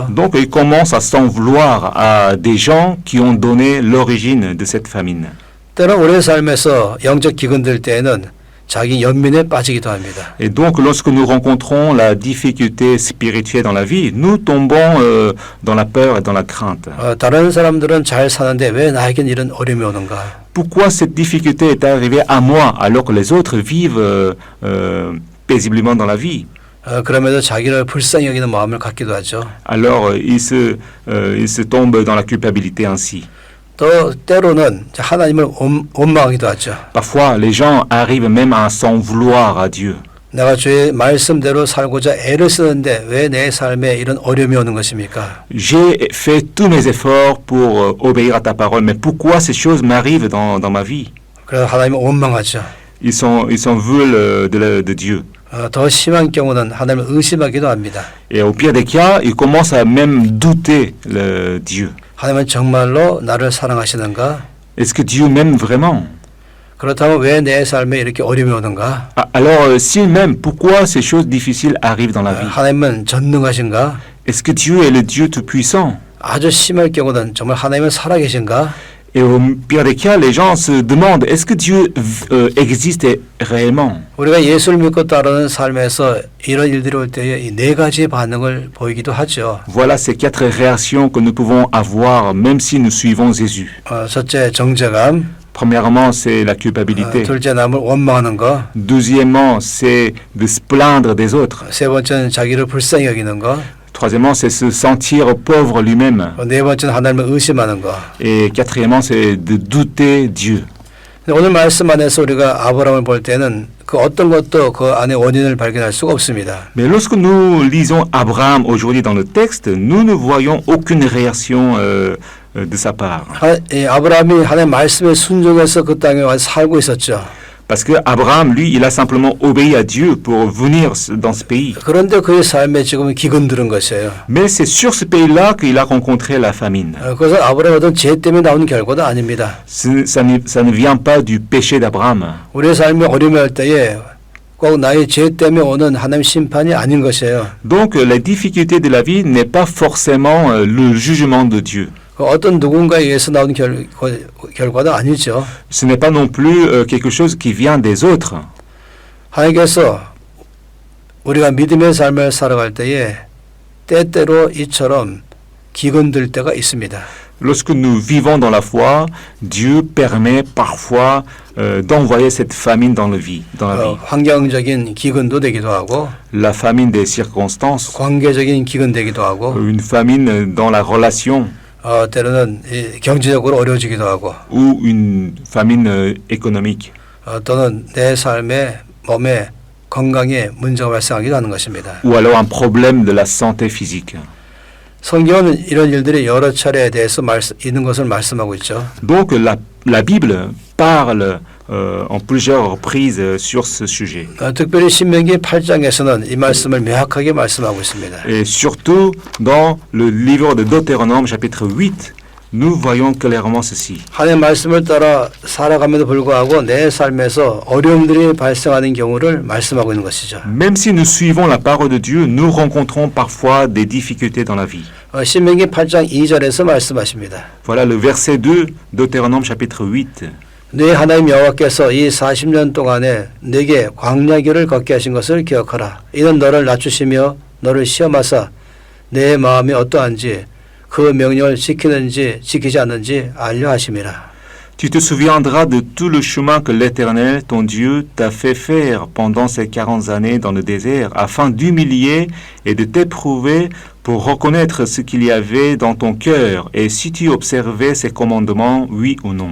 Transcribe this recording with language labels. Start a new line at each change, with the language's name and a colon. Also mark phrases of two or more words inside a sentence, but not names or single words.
French: Donc, ils commencent à s'en vouloir à des gens qui ont donné l'origine de cette famine.
Korean: 때는 우리의 삶에서 영적 기근 들 때에는 자기 연민에 빠지기도 합니다.
French: Et donc, lorsque nous rencontrons la difficulté spirituelle dans la vie, nous tombons dans la peur et dans la crainte.
Korean: 다른 사람들은 잘 사는데 왜 나에겐 이런 어려움이 오는가?
French: Pourquoi cette difficulté est arrivée à moi alors que les autres vivent paisiblement dans la vie?
Korean: 그러면서 자기를 불쌍히 여기는 마음을 갖기도 하죠.
French: Alors, ils se tombent dans la culpabilité ainsi.
Korean: 또 때로는 하나님을 원망하기도 하죠.
French: Parfois, les gens arrivent même à s'en vouloir à Dieu.
Korean: 내가 주의 말씀대로 살고자 애를 쓰는데 왜 내 삶에 이런 어려움이 오는 것입니까?
French: J'ai fait tous mes efforts pour obéir à ta parole, mais pourquoi ces choses m'arrivent dans ma vie?
Korean: 그래서 하나님을 원망하죠.
French: Ils s'en veulent de Dieu.
Korean: 더 심한 경우는 하나님을 의심하기도 합니다.
French: Et au pire des cas, il commence à même douter Dieu.
Korean: 하나님은 정말로 나를 사랑하시는가?
French: Est-ce que Dieu m'aime vraiment?
Korean: 그렇다면 왜 내 삶에 이렇게 어려움이 오는가?
French: Alors, s'il m'aime, pourquoi ces choses difficiles arrivent dans la vie?
Korean: 하나님은 전능하신가?
French: Est-ce que Dieu est le Dieu tout-puissant?
Korean: 아주 심할 경우는 정말 하나님은 살아계신가?
French: Et au pire des cas, les gens se demandent, est-ce que Dieu existe réellement?
Korean: 우리가 예수를 믿고 따르는 삶에서 이런 일들이 올 때에 이 네 가지의 반응을 보이기도 하죠.
French: Voilà ces 4 réactions que nous pouvons avoir même si nous suivons Jésus.
Korean: 첫째 정죄감,
French: Premièrement, c'est la culpabilité.
Korean: 둘째 남을 원망하는 거,
French: Deuxièmement, c'est de se plaindre des autres.
Korean: 세 번째는 자기를 불쌍히 여기는 거,
French: Troisièmement, c'est se sentir pauvre lui-même.
Korean: 네 번째는 하나님을 의심하는 거.
French: Et quatrièmement, c'est de douter Dieu.
Korean: 오늘 말씀 안에서 우리가 아브라함을 볼 때는 그 어떤 것도 그 안에 원인을 발견할 수가 없습니다.
French: Mais lorsque nous lisons Abraham aujourd'hui dans le texte, nous ne voyons aucune réaction de sa part.
Korean: 아브라함이 하나님의 말씀에 순종해서 그 땅에 와서 살고 있었죠.
French: Parce que Abraham, lui, il a simplement obéi à Dieu pour venir dans ce pays.
Korean: 그런데 그의 삶에 지금은 기근 들은 것이에요.
French: Mais c'est sur ce pays-là qu'il a rencontré la famine.
Korean: 그것은 아브라함의 어떤 죄 때문에 나오는 결과도 아닙니다.
French: Ça ne vient pas du péché d'Abraham.
Korean: 우리의 삶이 어려움이 할 때에 꼭 나의 죄 때문에 오는 하나님 심판이 아닌 것이에요.
French: Donc, la difficulté de la vie n'est pas forcément le jugement de Dieu.
Korean: 어떤 누군가에 의해서 나오는 결과도 아니죠.
French: Ce n'est pas non plus quelque chose qui vient des autres.
Korean: 하나님께서 우리가 믿음의 삶을 살아갈 때에 때때로 이처럼 기근들 때가 있습니다.
French: Lorsque nous vivons dans la foi, Dieu permet parfois d'envoyer cette famine dans la vie.
Korean: 환경적인 기근도 되기도 하고,
French: La famine des circonstances,
Korean: 관계적인 기근 되기도 하고,
French: une famine dans la relation,
Korean: 때로는 경제적으로 어려워지기도 하고,
French: ou une famine économique.
Korean: 또는 내 삶에 몸에 건강에 문제가 발생하기도 하는 것입니다.
French: Ou alors un problème de la santé physique.
Korean: 성경은 이런 일들이 여러 차례에 대해서 있는 것을 말씀하고 있죠.
French: Donc la Bible parle en plusieurs reprises sur ce sujet.
Korean: 특별히 신명기 8장에서는 이 말씀을 명확하게 말씀하고 있습니다.
French: Et surtout dans le livre de Deutéronome chapitre 8, nous voyons clairement ceci.
Korean: 하나님의 말씀을 따라 살아감에도 불구하고 내 삶에서 어려움들이 발생하는 경우를 말씀하고 있는 것이죠.
French: Même si nous suivons la parole de Dieu, nous rencontrons parfois des difficultés dans la vie.
Korean: 신명기 8장 2절에서 말씀하십니다.
French: Voilà le verset 2, Deutéronome chapitre 8.
Korean: 네 하나님 여호와께서 이 40년 동안에 네게 광야길을 걷게 하신 것을 기억하라. 이는 너를 낮추시며 너를 시험하사 내 마음이 어떠한지 그 명령을 지키는지 지키지 않는지 알려 하심이라.
French: Tu te souviendras de tout le chemin que l'Éternel, ton Dieu, t'a fait faire pendant ces 40 années dans le désert, afin d'humilier et de t'éprouver pour reconnaître ce qu'il y avait dans ton cœur, et si tu observais ses commandements, oui ou non.